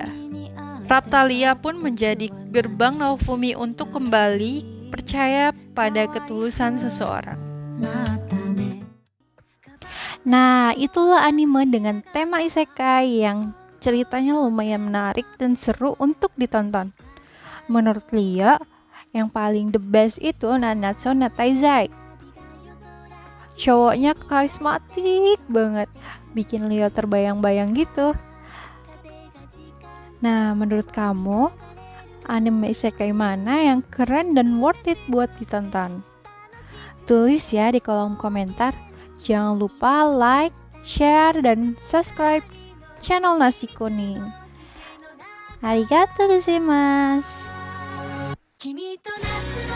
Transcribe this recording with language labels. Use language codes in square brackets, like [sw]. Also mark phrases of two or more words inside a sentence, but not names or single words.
[id] Raptalia pun menjadi gerbang Naofumi untuk kembali percaya pada ketulusan seseorang. Nah, itulah anime dengan tema isekai yang ceritanya lumayan menarik dan seru untuk ditonton. Menurut Lia, yang paling [en] the best [id] itu Nanatsu no Taizai. Cowoknya karismatik banget, bikin Lia terbayang-bayang gitu. Nah, menurut kamu, anime isekai mana yang keren dan [en] worth it [id] buat ditonton? Tulis ya di kolom komentar. Jangan lupa like, share, dan subscribe channel Nasi Kuning. [ja] ありがとうございます.